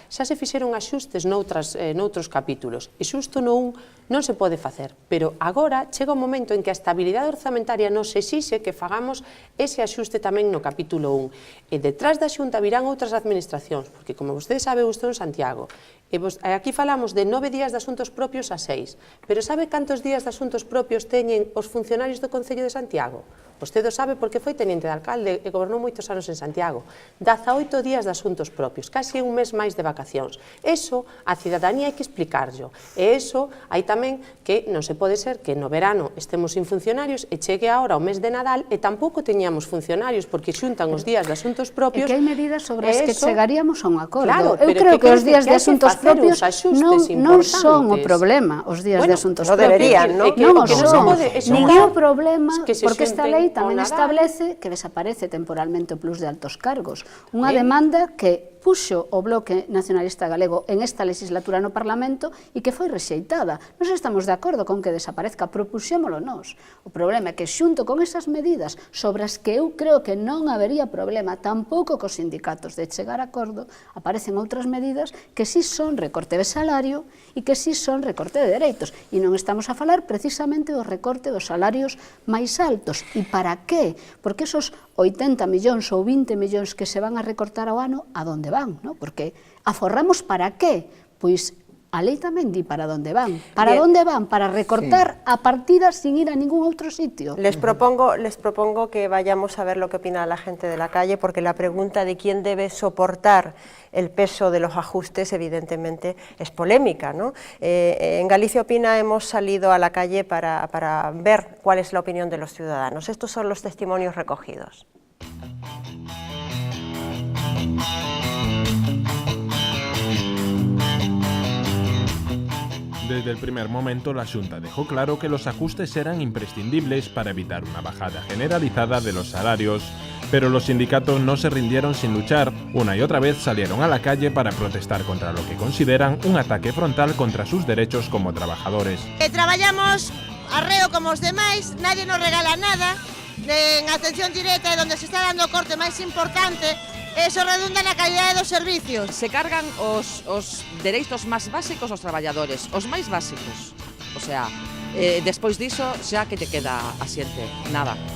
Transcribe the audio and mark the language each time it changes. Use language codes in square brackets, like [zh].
[gl] Xa se fixeron axustes noutros capítulos, e xusto no 1 non se pode facer, pero agora chega un momento en que a estabilidade orzamentaria nos exixe que fagamos ese axuste tamén no capítulo 1. E detrás da Xunta virán outras administracións, porque como vostede sabe, eu estou en Santiago, e aquí falamos de 9 días de asuntos propios a 6, pero sabe cantos días de asuntos propios teñen os funcionarios do Concello de Santiago? Vostede o sabe porque foi teniente de alcalde e gobernou moitos anos en Santiago. 18 días de asuntos propios, casi un mes máis de vacacións. Eso a cidadanía hai que explicarlo. E eso hai tamén que non se pode ser que no verano estemos sin funcionarios e chegue ahora o mes de Nadal e tampouco teñamos funcionarios porque xuntan os días de asuntos propios. E que hai medidas sobre as que chegaríamos a un acordo. Eu creo que os días de asuntos propios non son o problema, os días de asuntos propios. Non o son. Nin é o problema, porque esta lei tamén establece que desaparece temporalmente o plus de altos cargos. Unha demanda que puxo o Bloque Nacionalista Galego en esta legislatura no Parlamento e que foi rexeitada. Nos estamos de acordo con que desaparezca, propuxémolo nós. O problema é que xunto con esas medidas sobre as que eu creo que non habería problema tampouco cos sindicatos de chegar a acordo, aparecen outras medidas que sí son recorte de salario e que sí son recorte de dereitos. E non estamos a falar precisamente do recorte dos salarios máis altos. E para que? Porque esos 80 millóns ou 20 millóns que se van a recortar ao ano, a donde van? Porque aforramos para que? Pois a lei tamén di para onde van. Para onde van? Para recortar a partida sin ir a ningún outro sitio. [es] Les propongo que vayamos a ver lo que opina la gente de la calle, porque la pregunta de quién debe soportar el peso de los ajustes evidentemente es polémica, ¿no? En Galicia Opina hemos salido a la calle para ver cuál es la opinión de los ciudadanos. Estos son los testimonios recogidos. Desde el primer momento, la Xunta dejó claro que los ajustes eran imprescindibles para evitar una bajada generalizada de los salarios Pero los sindicatos no se rindieron sin luchar. Una y otra vez salieron a la calle para protestar contra lo que consideran un ataque frontal contra sus derechos como trabajadores. [gl] Traballamos arreo como os demais, nadie nos regala nada, en atención directa onde se está dando o corte máis importante, eso redunda na calidade dos servicios. Se cargan os dereitos máis básicos aos traballadores, os máis básicos. O sea, despois diso xa que te queda asiente, nada.